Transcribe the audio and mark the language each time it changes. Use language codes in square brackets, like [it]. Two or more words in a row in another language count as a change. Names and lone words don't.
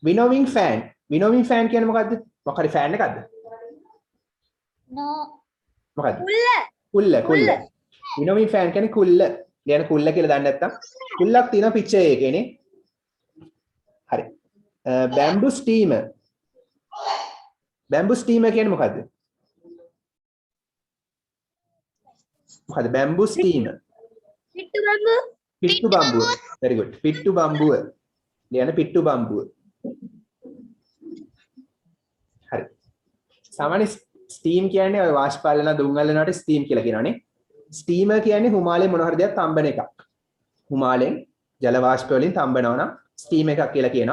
[en] winnowing fan [si] කියන්නේ මොකද්ද? මොකක් හරි fan එකක්ද? [en] No. [si] මොකද්ද? උල්ල. කුල්ල. [en] winnowing fan [si] කියන්නේ කුල්ල. කියන්නේ කුල්ල කියලා දන්නේ නැත්තම් කුල්ලක් තියෙනවා picture එකේනේ. හරි. [en] bamboo steamer. bamboo steamer [si] කියන්නේ මොකද්ද? මොකද්ද [en] bamboo steamer? [si] පිට්ටු බම්බු. පිට්ටු බම්බුව. [en] very good. [si] පිට්ටු බම්බුව. කියන්නේ පිට්ටු බම්බුව. හරි. සාමාන්‍ය ස්ටීම් කියන්නේ ඔය වාෂ්පාලන දුම් වලනට ස්ටීම් කියලා කියනවානේ. ස්ටීමර් කියන්නේ හුමාලෙන් මොන හරි දෙයක් තම්බන එකක්. හුමාලෙන් ජල වාෂ්ප වලින් තම්බනවා නම් ස්ටීම් එකක් කියලා කියනවා.